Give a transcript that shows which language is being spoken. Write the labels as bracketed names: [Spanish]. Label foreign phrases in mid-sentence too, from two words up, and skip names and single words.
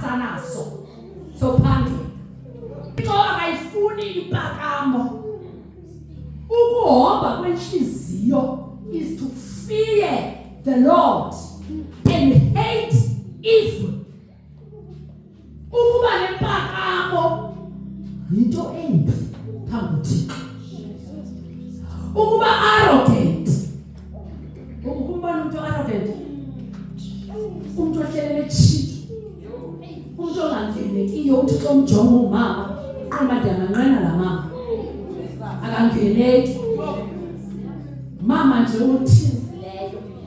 [Xhosa] naso sophangela into akayifuni impakamo ukuhamba kwenhliziyo [English] is to fear the Lord and hate evil. [Xhosa] Ukuba lempakamo into embi phambi kuThixo. Ukuba arrogant. Ukuba umuntu arrogant. Umuntu ohlelele cheat. Umuntu ongangenekiyo uThixo umjonga umama, qamba ndiyanqena la mama. Akangeneki. Mama nje uthinzileyo.